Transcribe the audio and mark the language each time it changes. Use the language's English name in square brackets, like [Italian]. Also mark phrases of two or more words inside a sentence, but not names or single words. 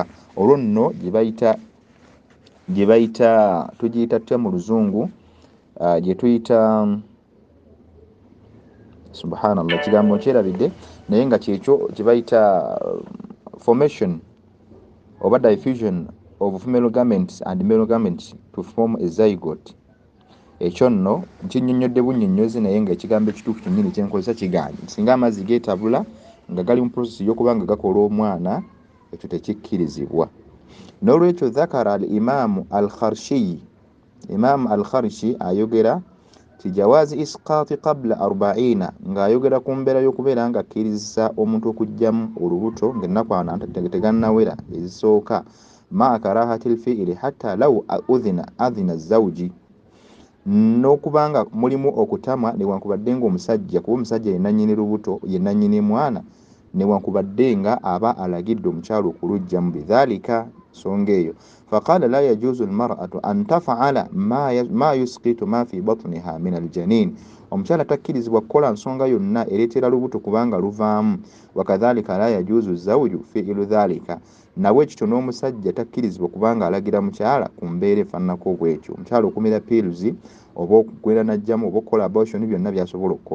[Ganda] Olwo nno gye bayita tugiyita tutya mu luzungu gye tuyita subhanallah kigambo kyerabidde naye nga kyekyo gye bayita formation oba [English] diffusion of female gametes and male gametes to form a zygote. [Ganda] Ekyo nno nkinnyonnyodde bunnyonnyozi naye nga ekigambo ekituufu kyennyini kyenkozesa kigaanye singa amazzi geetabula nga gali mu process y'okuba nga gakola omwana ekyo tekikkirizibwa. N'olwekyo [Arabic] ذكر الإمام الخرشي, [Ganda] Imaamu al-Kharshi ayogera ti [Arabic] جواز إسقاط قبل [Ganda] 40 ng'ayogera ku mbeera y'okubeera nga akkiriza omuntu okujjamu olubuto ng'ennaku 40 tegannawera ezisooka [Arabic] مع كراهة الفعل حتى لو أذن الزوج, [Ganda] n'okubanga mulimu okutamwa newankubadde ng'omusajja kuba omusajja ye nannyini lubuto ye nannyini mwana newankubadde nga aba alagidde omukyala okulujjamu bidhalika songa eyo. [Arabic] فقال لا يجوز للمرأة أن تفعل ما يسقط ما في بطنها من الجنين, [Ganda] omukyala takkirizibwa kukola nsonga yonna ereetera lubuto kubanga luvaamu. [Arabic] وكذلك لا يجوز للزوج فعل ذلك, [Ganda] nawe ekito n'omusajja takkirizibwa kubanga alagira mukyala ku mbeera efaananako bw'etyo. Omukyala okumira pills oba okugwera najjamu oba okukola abortion byonna byasobola okukola.